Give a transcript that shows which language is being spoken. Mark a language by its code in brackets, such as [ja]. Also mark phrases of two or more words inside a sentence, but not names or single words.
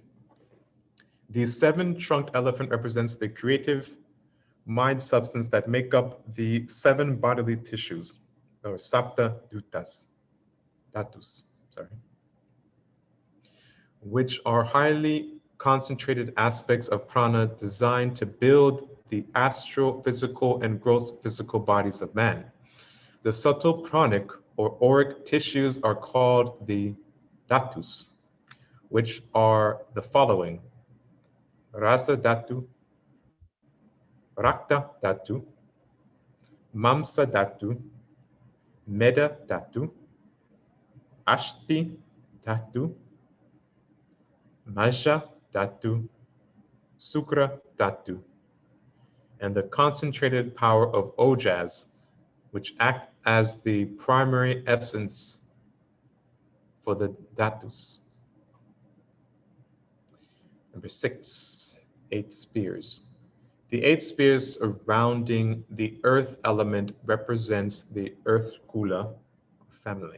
[en] The 7-trunked elephant represents the creative mind substance that make up the 7 bodily tissues, or [sa] sapta dhatus, [en] which are highly concentrated aspects of prana designed to build the astral, physical, and gross physical bodies of man. The subtle pranic or auric tissues are called the dhatus, which are the following: [sa] rasa dhatu, rakta dhatu, mamsa dhatu, meda dhatu, ashti dhatu, maja dhatu, sukra dhatu, [en] and the concentrated power of ojas, which act as the primary essence for the dhatus. Number 6, 8 spears. The 8 spears surrounding the earth element represents the earth kula family.